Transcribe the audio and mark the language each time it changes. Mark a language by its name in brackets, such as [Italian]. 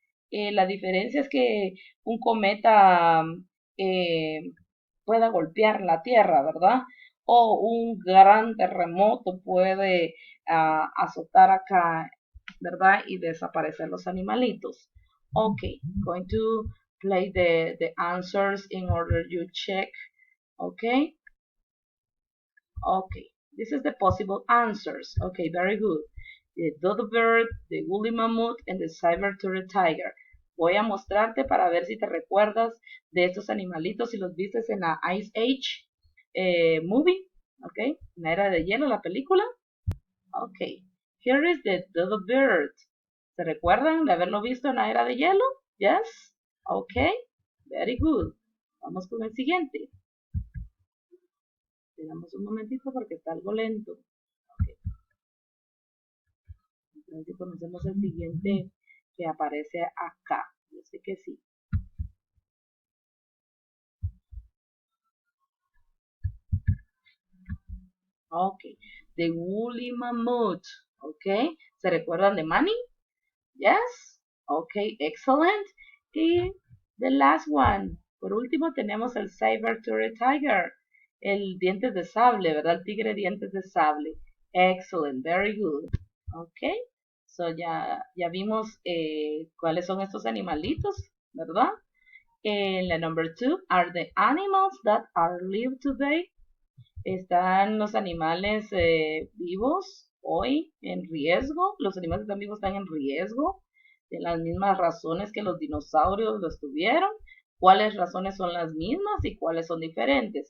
[Spanish] La diferencia es que un cometa eh, pueda golpear la Tierra, ¿verdad? O un gran terremoto puede azotar acá, ¿verdad? Y desaparecer los animalitos. [English] Okay, going to play the answers in order you check. Okay, okay. This is the possible answers. Okay, very good. The dodo bird, the woolly mammoth, and the saber-toothed tiger. [Spanish] Voy a mostrarte para ver si te recuerdas de estos animalitos, si los viste en la Ice Age movie. Okay, la era de hielo, la película. [English] Okay, here is the dodo bird. [Spanish] ¿Se recuerdan de haberlo visto en la era de hielo? [English] Yes. Okay, very good. [Spanish] Vamos con el siguiente. Esperamos un momentito porque está algo lento. Okay. Entonces conocemos el siguiente que aparece acá. Yo sé que sí. [English] Ok. The Woolly Mammoth. Ok. [Spanish] ¿Se recuerdan de Manny? [English] Yes. Ok, excellent. [Spanish] Y [English] the last one. [Spanish] Por último tenemos el Saber-Tooth Tiger. El dientes de sable, ¿verdad? El tigre dientes de sable. [English] Excellent. Very good. [Spanish] Ok. So ya vimos cuáles son estos animalitos, ¿verdad? [English] La number 2 are the animals that are live today. [Spanish] Están los animales vivos hoy en riesgo. Los animales que están vivos están en riesgo de las mismas razones que los dinosaurios lo estuvieron. ¿Cuáles razones son las mismas y cuáles son diferentes?